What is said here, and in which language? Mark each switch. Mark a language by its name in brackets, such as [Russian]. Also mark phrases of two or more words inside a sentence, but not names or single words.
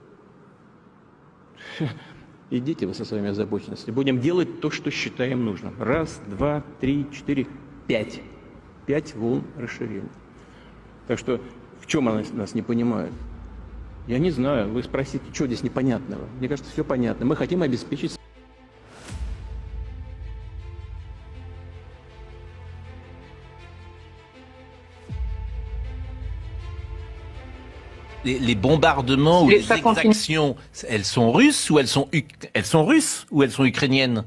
[Russian] Идите вы со своими озабоченностями. Будем делать то, что считаем нужным. 1, 2, 3, 4, 5. 5 волн расширения. Так что в чем они нас не понимают? Я не знаю. Вы спросите, что здесь непонятного? Мне кажется, все понятно. Мы хотим обеспечить... [French] Les bombardements ou les exactions, elles sont russes ou elles sont russes ou elles sont ukrainiennes?